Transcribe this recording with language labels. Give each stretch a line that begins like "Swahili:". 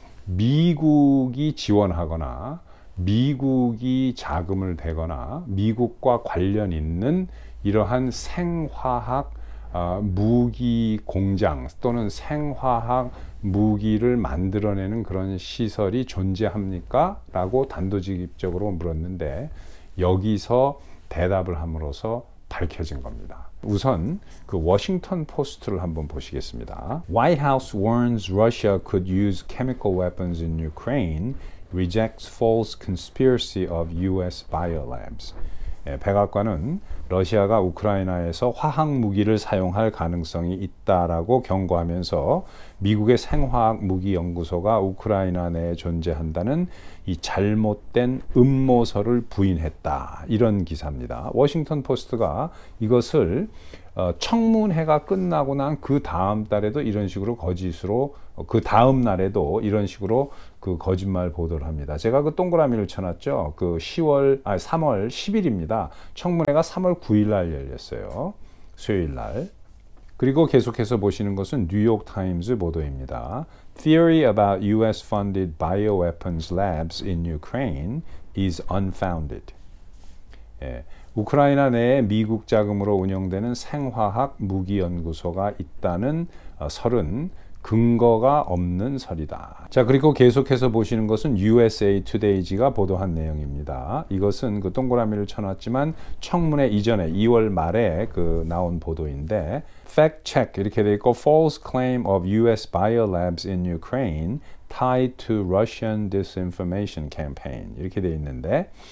Korean: 미국이 지원하거나 미국이 자금을 대거나 미국과 관련 있는 이러한 생화학 무기 공장 또는 생화학 무기를 만들어내는 그런 시설이 존재합니까? 라고 단도직입적으로 물었는데 여기서 대답을 함으로써 밝혀진 겁니다. 우선 그 워싱턴 포스트를 한번 보시겠습니다.
English: White House warns Russia could use chemical weapons in Ukraine, rejects false conspiracy of US biolabs.
Korean: 백악관은 러시아가 우크라이나에서 화학 무기를 사용할 가능성이 있다라고 경고하면서 미국의 생화학 무기 연구소가 우크라이나 내에 존재한다는 이 잘못된 음모설을 부인했다. 이런 기사입니다. 워싱턴 포스트가 이것을 청문회가 끝나고 난 그 다음 달에도 이런 식으로 거짓으로 그 다음 날에도 이런 식으로 그 거짓말 보도를 합니다. 제가 그 동그라미를 쳐놨죠. 그 3월 10일입니다. 청문회가 3월 9일 날 열렸어요. 수요일 날. 그리고 계속해서 보시는 것은 뉴욕 타임즈 보도입니다.
English: Theory about US-funded bioweapons labs in Ukraine is unfounded.
Korean: 우크라이나 내에 미국 자금으로 운영되는 생화학 무기 연구소가 있다는 설은 근거가 없는 설이다. 자, 그리고 계속해서 보시는 것은 USA Today가 보도한 내용입니다. 이것은 그 동그라미를 쳐놨지만 청문회 이전에 2월 말에 그 나온 보도인데 Fact check 이렇게 돼 있고
English: False claim of US biolabs in Ukraine tied to Russian disinformation campaign
Korean: 이렇게 돼 있는데